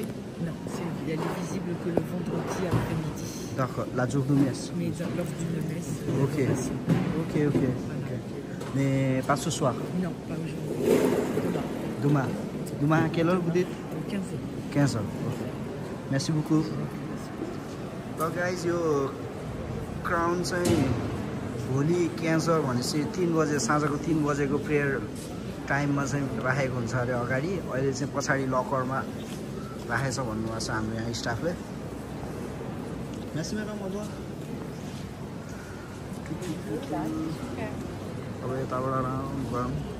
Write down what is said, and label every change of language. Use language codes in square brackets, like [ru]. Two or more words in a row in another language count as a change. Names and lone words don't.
[fr] Non, elle est visible que le vendredi après-midi. D'accord, la jour de messe. Mais lors d'une messe. Ok. Ok. Mais pas ce soir? Non, pas aujourd'hui. Demain. Demain à quelle heure vous dites? 15h. 15h. Okay. Merci beaucoup. [ne] ल गाइज यो क्राउन चाहिँ भोलि 15h भनेपछि 3 बजे साँझको 3 बजेको [en] prayer timeमा [ne] चाहिँ राखेको हुन्छ अरे अगाडि। अहिले चाहिँ पछाडि लकरमा राखेछ भन्नुभएको छ हाम्रो यहाँ स्टाफले। म्याक्सिमम अब यताबाट राउन्ड गरौँ।